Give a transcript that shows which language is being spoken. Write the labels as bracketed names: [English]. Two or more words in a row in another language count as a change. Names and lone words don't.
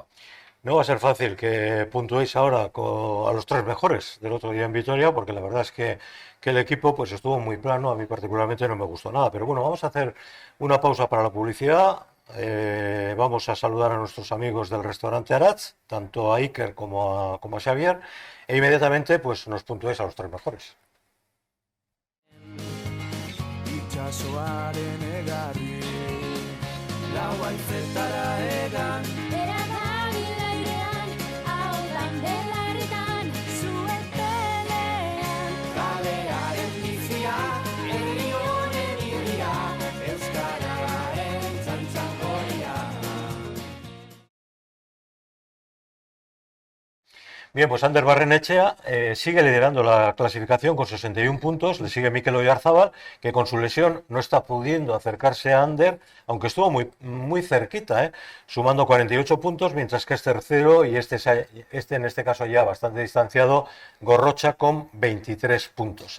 [Spanish] No va a ser fácil que puntuéis ahora a los tres mejores del otro día en Vitoria, porque la verdad es que el equipo pues estuvo muy plano, a mí particularmente no me gustó nada. Pero bueno, vamos a hacer una pausa para la publicidad. Vamos a saludar a nuestros amigos del restaurante Aratz, tanto a Iker como a Xavier, e inmediatamente pues nos puntuéis a los tres mejores. [Basque] Itxasoaren egarri, lau haizetara egan, Bera dabil airean, ahotan belarritan, zuen pelean. kalearen bizia, herri honen irria, euskararen txantxangoria. [Spanish] Bien, pues Ander Barrenechea sigue liderando la clasificación con 61 puntos, le sigue Mikel Oyarzábal, que con su lesión no está pudiendo acercarse a Ander, aunque estuvo muy cerquita, sumando 48 puntos, mientras que es tercero y este en este caso ya bastante distanciado, Gorrocha con 23 puntos.